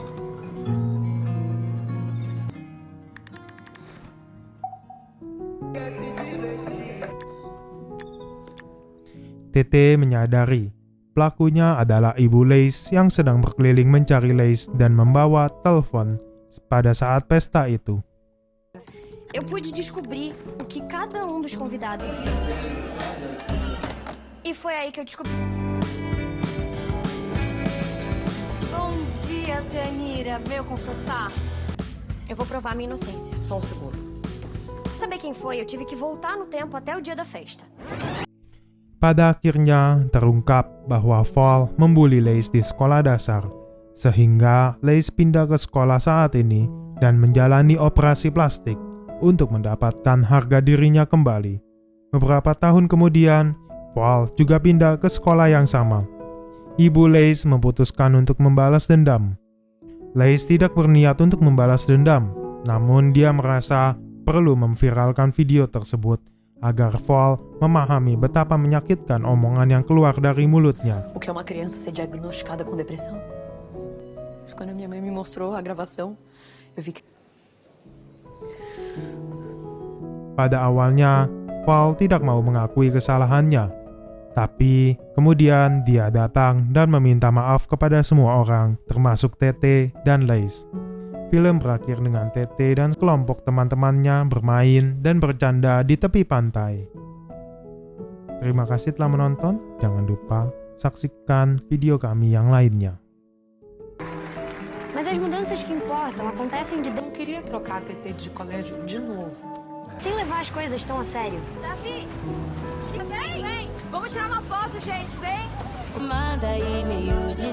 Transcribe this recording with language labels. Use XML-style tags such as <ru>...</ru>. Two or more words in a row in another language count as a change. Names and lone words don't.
<id>Tete menyadari pelakunya adalah Ibu Lace yang sedang berkeliling mencari Lace dan membawa telepon pada saat pesta itu.</id> <pt>Eu pude descobrir o que cada dos convidados... E foi aí que eu descobri... Bom dia, Tanira. Veio confessar? Eu vou provar minha inocência. Só um segundo. Saber quem foi, eu tive que voltar no tempo até o dia da festa.</pt> <id>Pada akhirnya terungkap bahwa Val membuli Lace di sekolah dasar, sehingga Lace pindah ke sekolah saat ini dan menjalani operasi plastik untuk mendapatkan harga dirinya kembali. Beberapa tahun kemudian, Val juga pindah ke sekolah yang sama. Ibu Lace memutuskan untuk membalas dendam. Lace tidak berniat untuk membalas dendam, namun dia merasa perlu memviralkan video tersebut agar Val memahami betapa menyakitkan omongan yang keluar dari mulutnya.</id> <pt>O que é uma criança ser diagnosticada com depressão? Mas quando a minha mãe me mostrou a gravação, eu vi que...</pt> <id>Pada awalnya, Val tidak mau mengakui kesalahannya. Tapi, kemudian dia datang dan meminta maaf kepada semua orang, termasuk Tete dan Lace. Film berakhir dengan Tete dan kelompok teman-temannya bermain dan bercanda di tepi pantai. Terima kasih telah menonton. Jangan lupa saksikan video kami yang lainnya.</id> <pt>Mas as mudanças que importam acontecem de Eu não queria trocar a TT de colégio de novo. sem levar as coisas tão a sério. Davi! Vem! Vamos tirar uma foto, gente, vem! Manda e-mail</pt>